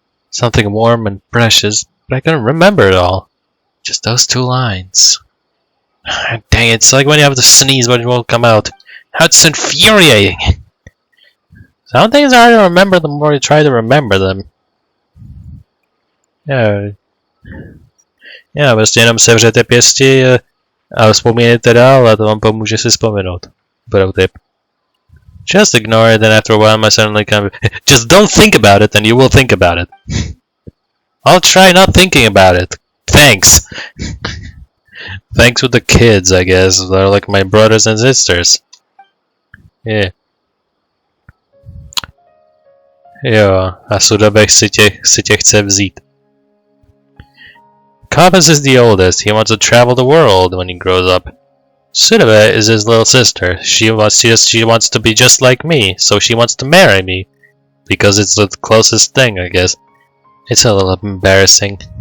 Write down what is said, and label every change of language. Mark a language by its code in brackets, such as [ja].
[en] Something warm and precious, but I couldn't remember it all. Just those 2 lines. Dang it, it's like when you have to sneeze but it won't come out. How it's infuriating! Some things are hard to remember the more you try to remember them. [cs] Já prostě jenom sevřete pěsti a vzpomínejte dál a to vám pomůže si vzpomenout. [en] Pro tip. Just ignore it and after a while my suddenly come. Just don't think about it and you will think about it. I'll try not thinking about it. Thanks. Thanks with the kids, I guess. They're like my brothers and sisters. Yeah. [cs] Jo, a Sudabek si tě chce vzít. [en] Kabas is the oldest. He wants to travel the world when he grows up. Sudabe is his little sister. She wants to be just like me, so she wants to marry me. Because it's the closest thing, I guess. It's a little embarrassing.